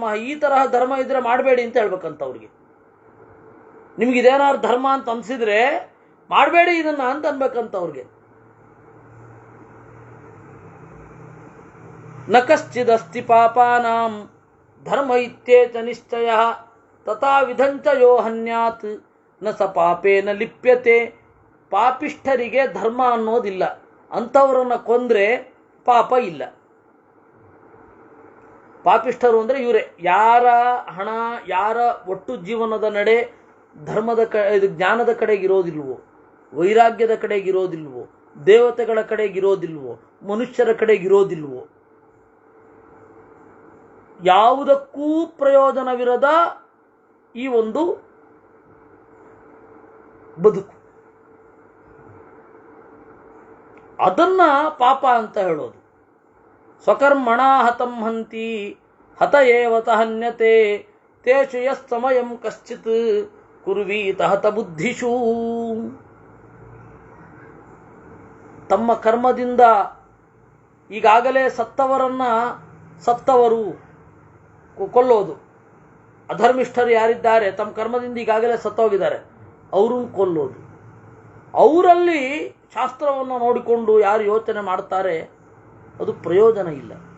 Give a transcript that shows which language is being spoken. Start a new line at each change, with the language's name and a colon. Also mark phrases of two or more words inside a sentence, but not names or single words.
Kannada: ಈ ತರಹ ಧರ್ಮ ಇದ್ರೆ ಮಾಡಬೇಡಿ ಅಂತ ಹೇಳ್ಬೇಕಂತ ಅವ್ರಿಗೆ. ನಿಮ್ಗಿದೇನಾದ್ರು ಧರ್ಮ ಅಂತ ಅನ್ಸಿದ್ರೆ ಮಾಡಬೇಡಿ ಇದನ್ನ ಅಂತ ಅನ್ಬೇಕಂತ ಅವ್ರಿಗೆ.
Sanskrit: ನ ಕಶ್ಚಿದಸ್ತಿ ಪಾಪಾನಾಂ ಧರ್ಮ ಇತ್ಯೇತ ನಿಶ್ಚಯ ತಥಾ ವಿಧಂಚ ಯೋ ಹನ್ಯಾತ್ ನ ಸ ಪಾಪೇನ ಲಿಪ್ಯತೆ.
Kannada: ಪಾಪಿಷ್ಠರಿಗೆ ಧರ್ಮ ಅನ್ನೋದಿಲ್ಲ, ಅಂಥವರನ್ನ ಕೊಂದ್ರೆ ಪಾಪ ಇಲ್ಲ. ಪಾಪಿಷ್ಠರು ಅಂದರೆ ಇವರೇ, ಯಾರ ಹಣ, ಯಾರ ಒಟ್ಟು ಜೀವನದ ನಡೆ ಧರ್ಮದ ಜ್ಞಾನದ ಕಡೆಗಿರೋದಿಲ್ವೋ, ವೈರಾಗ್ಯದ ಕಡೆಗಿರೋದಿಲ್ವೋ, ದೇವತೆಗಳ ಕಡೆಗಿರೋದಿಲ್ವೋ, ಮನುಷ್ಯರ ಕಡೆಗಿರೋದಿಲ್ವೋ, ಯಾವುದಕ್ಕೂ ಪ್ರಯೋಜನವಿರದ ಈ ಒಂದು ಬದುಕು, ಅದನ್ನ ಪಾಪ ಅಂತ ಹೇಳೋದು.
Sanskrit: ಸ್ವಕರ್ಮಣ ಹತಂ ಹಂತಿ ಹತ ಏವತ ಹನ್ಯತೆ ತೇಷು ಯಸ್ಸಮಯಂ ಕಶ್ಚಿತ್ ಕುರ್ವೀತ ಹತ ಬುದ್ಧಿಷು.
Kannada: ತಮ್ಮ ಕರ್ಮದಿಂದ ಈಗಾಗಲೇ ಸತ್ತವರು ಕೊಲ್ಲೋದು, ಅಧರ್ಮಿಷ್ಠರು ಯಾರಿದ್ದಾರೆ ತಮ್ಮ ಕರ್ಮದಿಂದ ಈಗಾಗಲೇ ಸತ್ತೋಗಿದ್ದಾರೆ ಅವ್ರನ್ನ ಕೊಲ್ಲೋದು. ಅವರಲ್ಲಿ ಶಾಸ್ತ್ರವನ್ನು ನೋಡಿಕೊಂಡು ಯಾರು ಯೋಚನೆ ಮಾಡ್ತಾರೆ ಅದು ಪ್ರಯೋಜನ ಇಲ್ಲ.